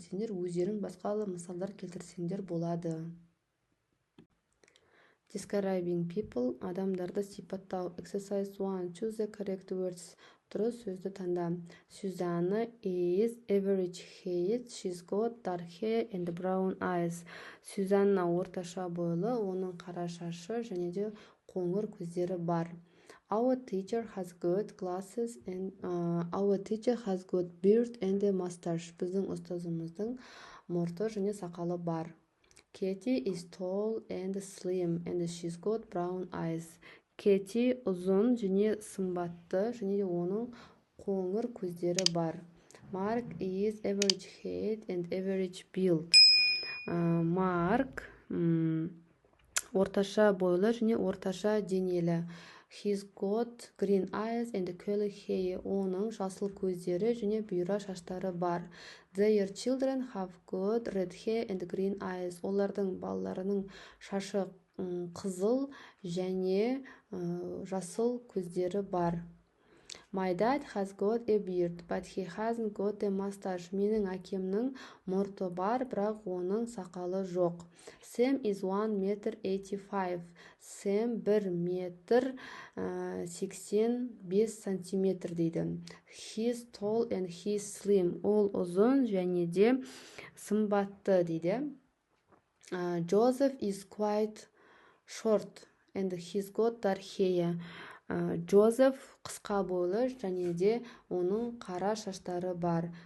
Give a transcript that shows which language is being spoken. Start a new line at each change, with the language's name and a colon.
Kazakh: Сендер өздерің басқалы мысалдар келтірсеңдер болады.
English: Describing people,
Kazakh: адамдарды сипаттау.
English: Exercise 1. Choose the correct words.
Kazakh: Дұрыс сөзді таңда.
English: Susanna is average height. She's got dark hair and brown eyes.
Kazakh: Сюзанна орташа бойлы, оның қара шашы және де қоңыр көздері бар.
English: Our teacher has got glasses and our teacher has got beard and a mustache.
Kazakh: Біздің ұстазымыздың мұрты және сақалы бар.
English: Katie is tall and slim and she's got brown eyes.
Kazakh: Katie ұзын және сымбатты және оның қоңыр көздері бар.
English: Mark is average height and average build.
Kazakh: Mark орташа бойлы және орташа денелі.
English: He's got green eyes and curly hair.
Kazakh: Оның жасыл көздері және бұйра шаштары бар.
English: Their children have got red hair and green eyes.
Kazakh: Олардың балаларының шашы қызыл және жасыл көздері бар.
English: My dad has got a beard, but he hasn't got a mustache.
Kazakh: Менің әкемнің мұрты бар, бірақ оның сақалы жоқ.
English: Sam is 1,85 m.
Kazakh: Sam 1,85 сантиметр дейді.
English: He's tall and he's slim.
Kazakh: Ол ұзын және де сымбатты дейді.
English: Joseph is quite short and he's got dark hair.
Kazakh: Joseph қысқа бойлы және де оның қара шаштары бар.